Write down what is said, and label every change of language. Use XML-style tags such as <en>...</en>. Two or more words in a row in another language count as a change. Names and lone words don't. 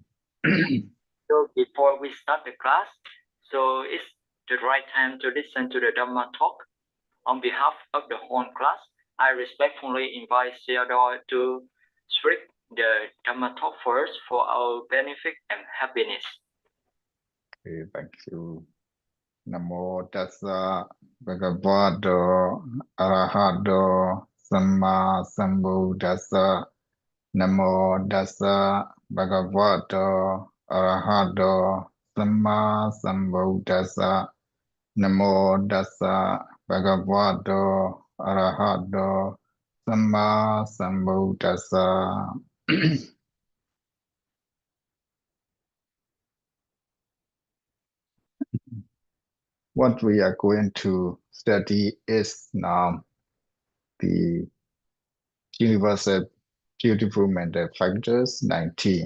<en>So before we start the class, so it's the right time to listen to the Dhamma talk. On behalf of the whole class, I respectfully invite Sayadaw to speak the Dhamma talk first for our benefit and happiness. Okay, thank you.</en> <pi>Namo tassa bhagavato arahato samma sambuddhassa. Namo tassa bhagavato arahato samma sambuddhassa. Namo tassa bhagavato arahato samma sambuddhassa.</pi> <en>What we are going to study is now the universal beautiful mental factors 19.</en>